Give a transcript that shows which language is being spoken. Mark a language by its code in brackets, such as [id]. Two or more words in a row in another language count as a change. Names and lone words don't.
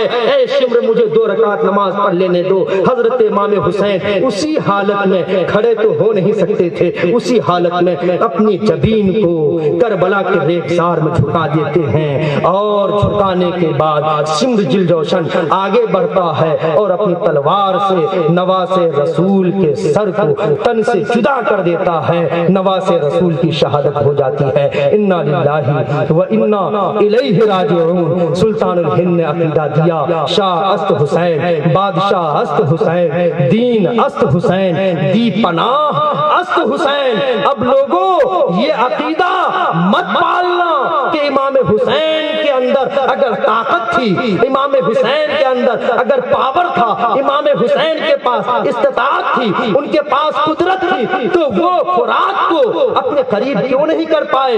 [ur] اے شمر مجھے 2 رکعت نماز پڑھ لینے دو. حضرت امام حسین اسی حالت میں کھڑے تو ہو نہیں سکتے تھے, اسی حالت میں اپنی جبین کو کربلا کے ریگزار میں جھکا دیتے ہیں اور جھکانے کے بعد سمر جل جوشن آگے بڑھتا ہے اور اپنی تلوار سے نواز رسول کے سر کو تن سے جدا کر دیتا ہے. نواز رسول کی شہادت ہو جاتی ہے. [ar] انا للہ و انا الیہ راجعون. [ur] سلطان الہند نے عقیدہ دیا [fa] شاہ است حسین, بادشاہ است حسین, دین است حسین, دی پناہ است حسین. [ur] اب لوگوں یہ عقیدہ مت پالنا کہ امام حسین کے اندر اگر طاقت تھی, امام حسین کے اندر اگر پاور تھا, امام حسین کے پاس استطاعت تھی, ان کے پاس قدرت تھی تو وہ خوراک کو اپنے قریب کیوں نہیں کر پائے.